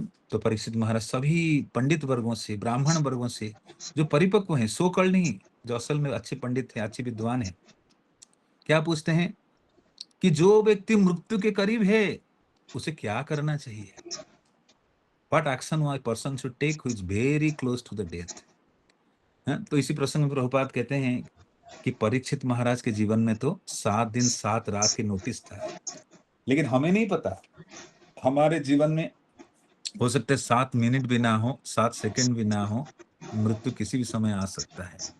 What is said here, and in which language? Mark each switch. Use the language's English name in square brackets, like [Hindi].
[Hindi] तो परीक्षित महाराज सभी पंडित वर्गों से, ब्राह्मण वर्गों से, जो परिपक्व हैं, सो कल नहीं, जो असल में अच्छे पंडित हैं, अच्छे विद्वान हैं, क्या पूछते हैं कि जो व्यक्ति मृत्यु के करीब है उसे क्या करना चाहिए। [English] What action a person should take who is very close to the death। [Hindi] तो इसी प्रसंग में प्रभुपाद कहते हैं कि परीक्षित महाराज के जीवन में तो 7 दिन 7 रात की नोटिस था, लेकिन हमें नहीं पता, हमारे जीवन में हो सकते 7 मिनट भी ना हो, 7 सेकंड भी ना हो, मृत्यु किसी भी समय आ सकता है।